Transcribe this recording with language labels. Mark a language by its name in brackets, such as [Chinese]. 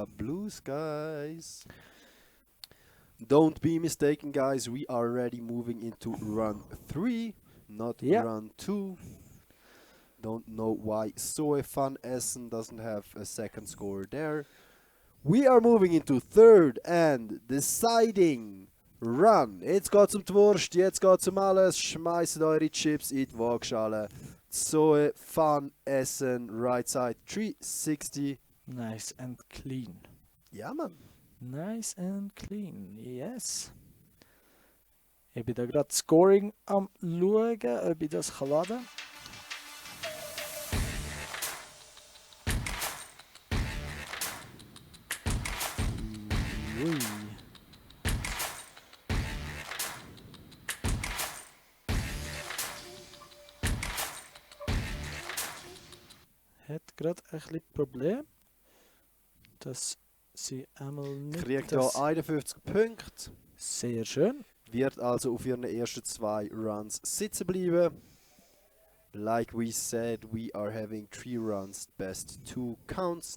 [English] Blue skies. Don't be mistaken, guys. We are already moving into run 3, not run 2. Don't know why So Van Essen doesn't have a second score there. We are moving into third and deciding run. [German] Jetzt geht's um die Wurst, jetzt geht's um alles. Schmeißt eure Chips in die Waagschale. [English] So Van Essen, right side 360. Nice and clean. [German] Ja, Mann. [English] Nice and clean, yes. [German] Ich bin da gerade Scoring am schauen, ob ich das kann laden. Ui. Hat gerade ein bisschen Problem, dass sie einmal nicht... Kriegt hier 51 Punkte. Sehr schön. Wird also auf ihren ersten 2 Runs sitzen bleiben. [English] Like we said, we are having 3 runs, best 2 counts.